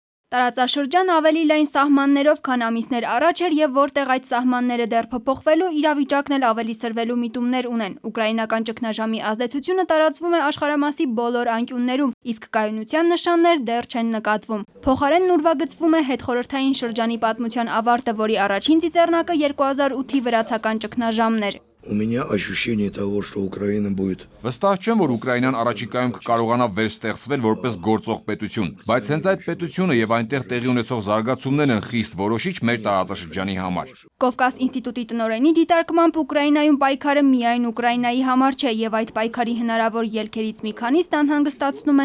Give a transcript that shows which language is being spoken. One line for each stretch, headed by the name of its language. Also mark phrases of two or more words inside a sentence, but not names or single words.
Armenian: Տարածաշրջան ավելի լայն սահմաններով, քան ամիսներ առաջ էր եւ որտեղ այդ սահմանները դեռ փոփոխվելու, իրավիճակն էլ ավելի սրվելու միտումներ ունեն։ Ուկրաինական ճգնաժամի ազդեցությունը տարածվում է աշխարհամասի բոլոր անկյուններում, իսկ կայունության նշաններ դեռ չեն նկատվում։ Փոխարենն ուրվագծվում է հետխորհրդային շրջանի պատմության ավարտը, որի առաջին ծիծեռնակը 2008-ի վրացական ճգնաժամն էր։
Russian: У меня ощущение того, что Украина будет.
Armenian: Վստահ չեմ, որ Ուկրաինան առաջիկայում կկարողանա վերստեղծվել որպես գործող պետություն, բայց հենց այդ պետությունը եւ այնտեղ տեղի ունեցող զարգացումներն են խիստ որոշիչ մեր տարածաշրջանի համար։ Կովկաս ինստիտուտի տնօրենի դիտարկմամբ Ուկրաինայում պայքարը միայն Ուկրաինայի համար չէ եւ այդ պայքարի հնարավոր ելքերից մի քանիսն անհանգստացնում